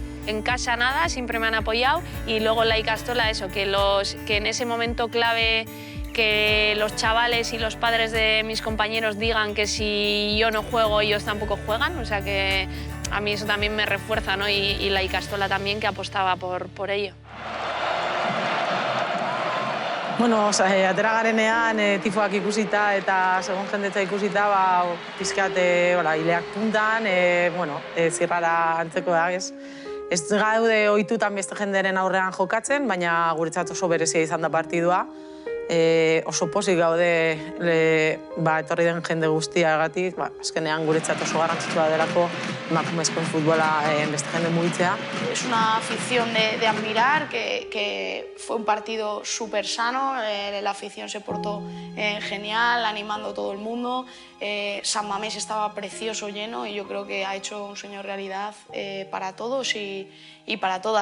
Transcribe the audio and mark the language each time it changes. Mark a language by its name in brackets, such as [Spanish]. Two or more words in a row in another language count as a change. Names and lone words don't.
[Spanish] En casa nada, siempre me han apoyado y luego en la Icastola eso, que en ese momento clave que los chavales y los padres de mis compañeros digan que si yo no juego ellos tampoco juegan, o sea que a mí eso también me refuerza, ¿no? Y la Icastola también, que apostaba por ello. [Basque] Bueno, atera garenean tifoak ikusita eta segun jendetza ikusita, pizkat hileak puntan, zirrara antzeko da, ez gaude ohitutan beste jenderen aurrean jokatzen, baina guretzat oso berezia izan da partidua. Oso pozik gaude etorri den jende guztiagatik, azkenean guretzat oso garrantzitsua delako emakumezkoen futbola beste jende mugitzea. [Spanish] Es una afición de admirar, que fue un partido súper sano, la afición se portó genial, animando a todo el mundo. San Mamés estaba precioso, lleno, y yo creo que ha hecho un sueño realidad para todos y para todas.